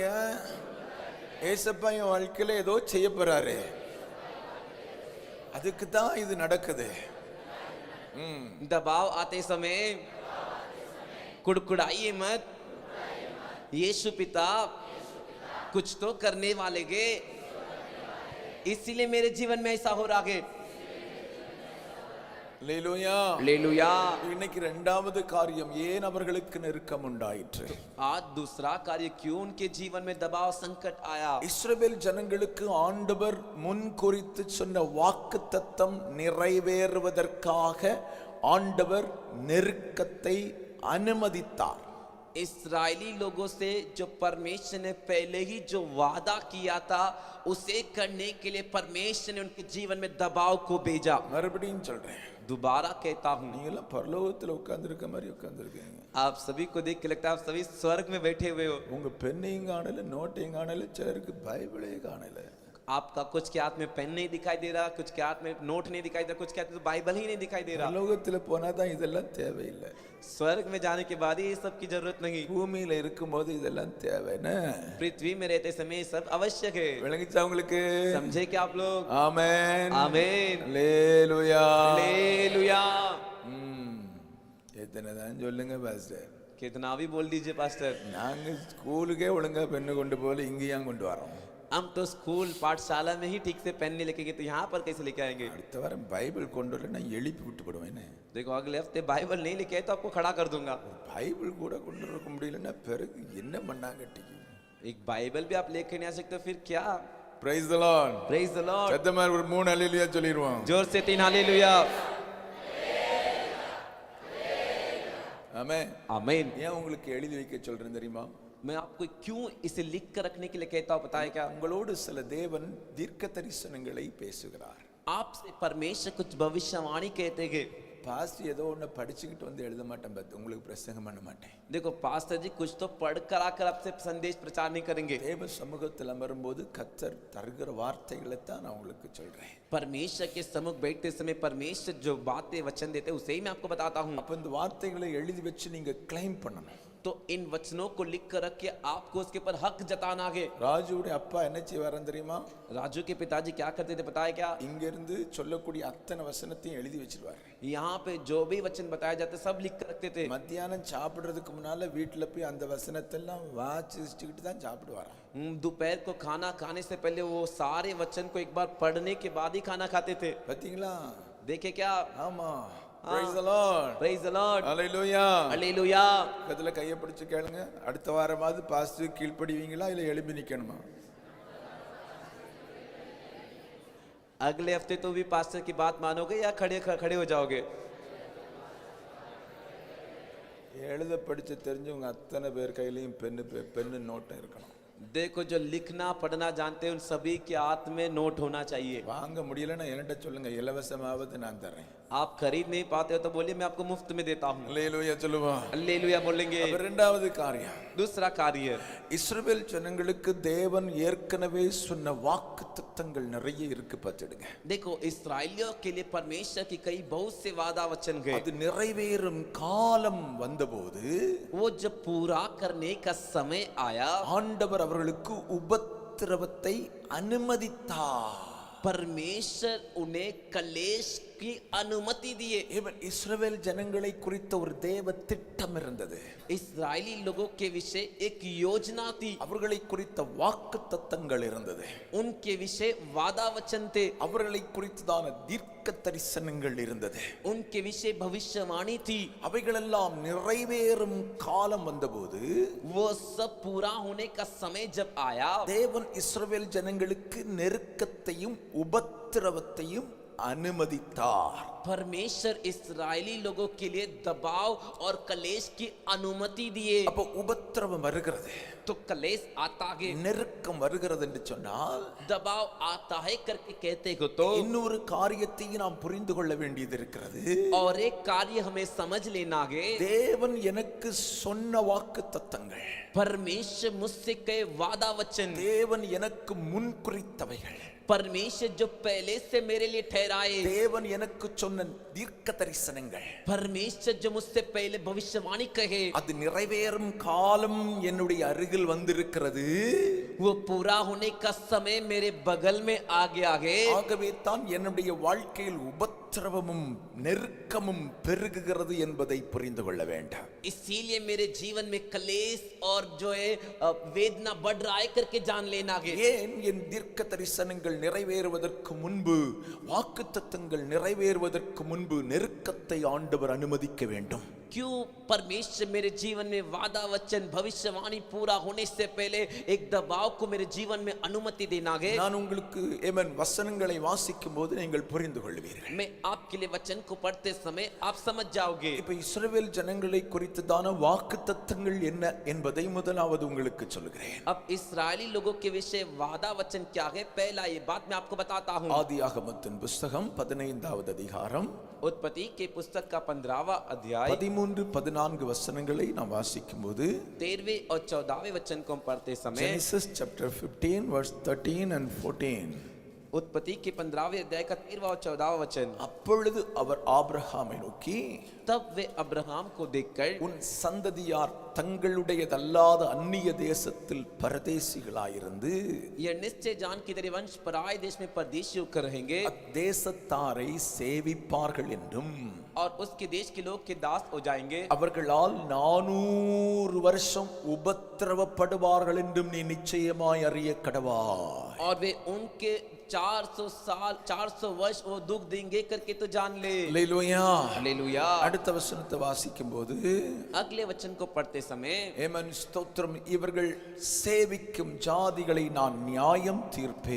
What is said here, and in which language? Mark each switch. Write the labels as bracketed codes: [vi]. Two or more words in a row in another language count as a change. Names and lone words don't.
[ta] ஏசப்பா என் வாழ்க்கையில ஏதோ செய்ய போறாரு, அதுக்கு தான் இது நடக்குது. [hi] दबाव आते समय कुड़कुड़ाइए मत, यीशु पिता कुछ तो करने वाले गे, इसीलिए मेरे जीवन में ऐसा हो रहा है। [ta] அல்லேலூயா, [hi] हालेलुया। [ta] இன்னைக்கு இரண்டாவது காரியம், ஏன் அவர்களுக்கு நெருக்கம் உண்டாயிற்று? [hi] आज दूसरा कार्य, क्यों उनके जीवन में दबाव संकट आया। [ta] இஸ்ரவேல் ஜனங்களுக்கு ஆண்டவர் முன் குறித்து சொன்ன வாக்குத்தத்தம் நிறைவேறுவதற்காக ஆண்டவர் நெருக்கத்தை அனுமதித்தார். [hi] इस्राएली लोगों से जो परमेश्वर ने पहले ही जो वादा किया था उसे करने के लिए परमेश्वर ने उनके जीवन में दबाव को भेजा। [ta] மறுபடியும் சொல்றேன், [hi] दोबारा कहता हूँ, [ta] நீங்க எல்லாம் பரலோகத்துல உட்கார்ந்திருக்க மாதிரி உட்கார்ந்திருக்கீங்க. [hi] आप सभी को देख के लगता है आप सभी स्वर्ग में बैठे हुए हो। [ta] உங்க பெண்ணையும் காணல, நோட்டையும் காணல, சிலருக்கு பைபிளே காணல. [hi] आपका कुछ के हाथ में पेन नहीं दिखाई दे रहा, कुछ के हाथ में नोट नहीं दिखाई दे रहा, कुछ के हाथ में तो बाइबल ही नहीं दिखाई दे रहा। [ta] பரலோகத்துல போனா தான் இதெல்லாம் தேவையில்லை. [hi] स्वर्ग में जाने के बाद ये सब की जरूरत नहीं, [ta] பூமியில இருக்கும்போது இதெல்லாம் தேவைன்னு [hi] पृथ्वी में रहते समय ये सब आवश्यक है। [ta] விளங்கிச்சா உங்களுக்கு? [hi] समझे क्या आप लोग? [ta] ஆமென், [hi] आमीन, [ta] அல்லேலூயா. [hi] हालेलुया। [ta] எத்தனை தான் சொல்லுங்க பாஸ்டர், [hi] कितना भी बोल दीजिए पास्टर, [ta] நாங்க ஸ்கூலுக்கே ஒழுங்கா பெண்ணு கொண்டு போல இங்கேயும் கொண்டு வரோம். [hi] हम तो स्कूल पाठशाला में ही ठीक से पेन नहीं लेके गए तो यहाँ पर कैसे लेके आएंगे? [ta] அடுத்த வாரம் பைபிள் கொண்டு வரல நான் எழுப்பி விட்டு போடுவேன். [hi] देखो अगले हफ्ते बाइबल नहीं लेके आए तो आपको खड़ा कर दूंगा। [ta] பைபிள் கூட கொண்டு வர முடியலன்னா பிறகு என்ன பண்ணாங்க? [hi] एक बाइबल भी आप लेके नहीं आ सकते फिर क्या? [en] Praise the Lord. Praise the Lord. [ta] சத்தமா ஒரு 3 அல்லேலூயா சொல்லிடுவோம். [hi] जोर से 3 हालेलुया। [ta] ஆமென். [hi] आमीन। [ta] ஏன் உங்களுக்கு எழுதி வைக்க சொல்றேன் தெரியுமா? [hi] मैं आपको क्यों इसे लिख कर रखने के लिए कहता हूँ पता है क्या? [ta] உங்களோடு சில தேவன் தீர்க்க தரிசனங்களை பேசுகிறார். [hi] आपसे परमेश्वर कुछ भविष्यवाणी कहते हैं। [ta] பாஸ்ட் ஏதோ ஒன்று படிச்சுக்கிட்டு வந்து எழுத மாட்டேன், பார்த்து உங்களுக்கு பிரசங்கம் பண்ண மாட்டேன். [hi] देखो पास्टर जी कुछ तो पढ़ कर आकर आपसे संदेश प्रचार नहीं करेंगे। [ta] தேவ சமூகத்தில் அமரும்போது கர்த்தர் தருகிற வார்த்தைகளை தான் நான் உங்களுக்கு சொல்றேன். [hi] परमेश्वर के सम्मुख बैठते समय परमेश्वर जो बातें वचन देते उसे ही मैं आपको बताता हूँ। [ta] அப்ப இந்த வார்த்தைகளை எழுதி வச்சு நீங்க கிளைம் பண்ணணும். [hi] तो इन वचनों को लिख कर रख के आपको उसके ऊपर हक जताना है। [ta] ராஜுவுடைய அப்பா என்ன செய்வாரன் தெரியுமா? [hi] राजू के पिताजी क्या करते थे पता है क्या? [ta] இங்க இருந்து சொல்லக்கூடிய அத்தனை வசனத்தையும் எழுதி வச்சிருவாரு. [hi] यहाँ पे जो भी वचन बताए जाते सब लिख कर रखते थे। [ta] மத்தியானம் சாப்பிடுறதுக்கு முன்னால வீட்டுல போய் அந்த வசனத்தெல்லாம் வாசிச்சுக்கிட்டு தான் சாப்பிடுவாராம். [hi] दोपहर को खाना खाने से पहले वो सारे वचन को एक बार पढ़ने के बाद ही खाना खाते थे। [ta] பாத்தீங்களா? [hi] देखे क्या? [ta] ஆமா. [en] Praise the Lord. Praise the Lord. Hallelujah. Hallelujah. [ta] கதல கையை பிடிச்சு கேளுங்க, அடுத்த வாரமாவது பாஸ்டர் கீழ்ப்படிவீங்களா இல்ல எழும்பி நிக்கணுமா? [hi] अगले हफ्ते तो भी पास्टर की बात मानोगे या खड़े हो जाओगे? [ta] எழுத படிச்சு தெரிஞ்சவங்க அத்தனை பேர் கையிலயும் பென்னு நோட்டும் இருக்கணும். [hi] देखो जो लिखना पढ़ना जानते हैं उन सभी के हाथ में नोट होना चाहिए। [ta] வாங்க முடியலன்னா என்கிட்ட சொல்லுங்க, இலவசமாவது நான் தரேன். [hi] आप खरीद नहीं पाते हो तो बोलिए मैं आपको मुफ्त में देता हूँ। [ta] அல்லேலூயா சொல்லுவோம். [hi] हालेलुया बोलेंगे। [ta] அப்ப இரண்டாவது காரியம், [hi] दूसरा कार्य, [ta] இஸ்ரவேல் ஜனங்களுக்கு தேவன் ஏற்கனவே சொன்ன வாக்குத்தத்தங்கள் நிறைய இருக்கு பார்த்துடுங்க. [hi] देखो इस्राएलियों के लिए परमेश्वर की कई बहुत से वादा वचन गए। [ta] அது நிறைவேறும் காலம் வந்தபோது [hi] वो जब पूरा करने का समय आया, [ta] ஆண்டவர் அவர்களுக்கு உபத்திரவத்தை அனுமதித்தார். [hi] परमेश्वर उन्हें कलेश की अनुमति दिए। [ta] இஸ்ரவேல் ஜனங்களை குறித்த ஒரு தேவ திட்டம் இருந்தது. [hi] इस्राएली लोगों के विषय एक योजना थी। [ta] அவர்களை குறித்த வாக்குத்தத்தங்கள் இருந்தது. [hi] उनके विषय वादा वचन थे। [ta] அவர்களை குறித்ததான தீர்க்க தரிசனங்கள் இருந்தது. [hi] उनके विषय भविष्यवाणी थी। [ta] அவைகளெல்லாம் நிறைவேறும் காலம் வந்தபோது [hi] वो सब पूरा होने का समय जब आया, [ta] தேவன் இஸ்ரவேல் ஜனங்களுக்கு நெருக்கத்தையும் உபத்திரவத்தையும் अनुमतितार। [hi] परमेश्वर इस्राएली लोगों के लिए दबाव और कलेश की अनुमति दिए। [ta] அப்ப உபத்திரவம் வருகிறது, [hi] तो कलेश आता है, [ta] நெருக்கம் வருகிறது என்று சொன்னால் [hi] दबाव आता है करके कहते हो तो [ta] இன்னொரு காரியத்தையும் நாம் புரிந்து கொள்ள வேண்டியது இருக்கிறது. [hi] और एक कार्य हमें समझ लेना है। [ta] தேவன் எனக்கு சொன்ன வாக்குத்தத்தங்கள், [hi] परमेश्वर मुझसे कहे वादा वचन, [ta] தேவன் எனக்கு முன் குறித்தவைகள், [hi] परमेश्वर जो पहले से मेरे लिए ठहराए, [ta] தேவன் எனக்கு சொன்ன தீர்க்க தரிசனங்கள், [hi] परमेश्वर जो मुझसे पहले भविष्यवाणी कहे, [ta] அது நிறைவேறும் காலம் என்னுடைய அருகில் வந்திருக்கிறது. [hi] वो पूरा होने का समय मेरे बगल में आ गया है। [ta] ஆகவே தான் என்னுடைய வாழ்க்கையில் உபத்திரவமும் நெருக்கமும் பெருகுகிறது என்பதை புரிந்து கொள்ள வேண்டும். [hi] इसीलिए मेरे जीवन में कलेश और जो है वेदना बढ़ रहा है करके जान लेना है। [ta] ஏன் என் தீர்க்க தரிசனங்கள் நிறைவேறுவதற்கு முன்பு, வாக்குத்தத்தங்கள் நிறைவேறுவதற்கு முன்பு நெருக்கத்தை ஆண்டவர் அனுமதிக்க வேண்டும்? [hi] क्यों परमेश्वर मेरे जीवन में वादा वचन भविष्यवाणी पूरा होने से पहले एक दबाव को मेरे जीवन में अनुमति देना है? [ta] நான் உங்களுக்கு வசனங்களை வாசிக்கும் போது நீங்கள் புரிந்து கொள்வீர்கள். [hi] मैं आपके लिए वचन को पढ़ते समय आप समझ जाओगे। [ta] இப்ப இஸ்ரவேல் ஜனங்களை குறித்ததான வாக்குத்தத்தங்கள் என்ன என்பதை முதலாவது உங்களுக்கு சொல்கிறேன். [hi] अब इस्राएली लोगों के विषय वादा वचन क्या है, पहला ये बात मैं आपको बताता हूँ। [ta] ஆதியாகமத்தின் புத்தகம் 15வது அதிகாரம், [hi] उत्पत्ति के पुस्तक का 15वां अध्याय [ta] 13-14 वचनங்களை நாம் வாசிக்கும்போது, [hi] 13वें और 14वें वचन को हम पढ़ते समय, [en] Genesis chapter 15 verse 13 and 14, [hi] उत्पत्ति के 15वें अध्याय का 13वां और 14वां वचन, [ta] அப்பொழுது அவர் ஆபிரகாமை நோக்கி, [hi] तब वे अब्राहम को देखकर, [ta] உன் சந்ததியார் தங்களுடையதல்லாத அந்நிய தேசத்தில் பரதேசிகளாயிருந்து [hi] यह निश्चय जान कि तेरे वंश पराए देश में परदेशी होकर रहेंगे [ta] தேசத்தாரை சேவிப்பார்கள் என்றும், [hi] और उसके देश के लोग के दास हो जाएंगे, [ta] அவர்களால் 400 வருஷம் உபத்திரவப்படுவார்கள் என்றும் நீ நிச்சயமாய் அறிய கடவாய். [hi] और वे उनके 400 साल 400 वर्ष वो दुख देंगे करके तो जान ले। [ta] அல்லேலூயா. [hi] हालेलुया। [ta] அடுத்த வசனத்தை வாசிக்கும் போது, [hi] अगले वचन को पढ़ते समय, [ta] ஏமன் ஸ்தோத்திரம், இவர்கள் சேவிக்கும் ஜாதிகளை நான் நியாயம் தீர்ப்பே.